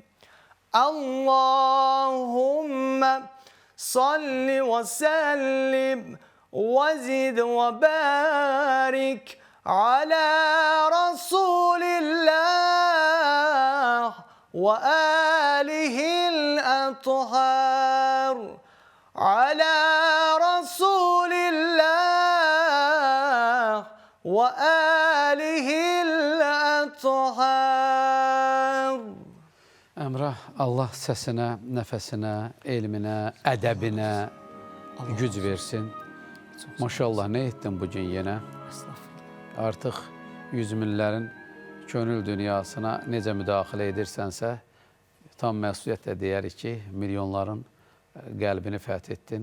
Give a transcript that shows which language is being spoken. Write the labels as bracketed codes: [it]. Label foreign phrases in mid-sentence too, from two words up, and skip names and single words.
[ar] اللهم صل وسلم وزد وبارك على رسول الله وآله الأطهار على رسول الله وآله الأطهار. [az] Əmrah, Allah səsinə, nəfəsinə, elminə, ədəbinə güc versin. Maşallah, nə etdin bugün yenə? Artıq yüz minlərin könül dünyasına necə müdaxilə edirsənsə, tam məsuliyyətlə deyərik ki, milyonların qəlbini fəth etdin.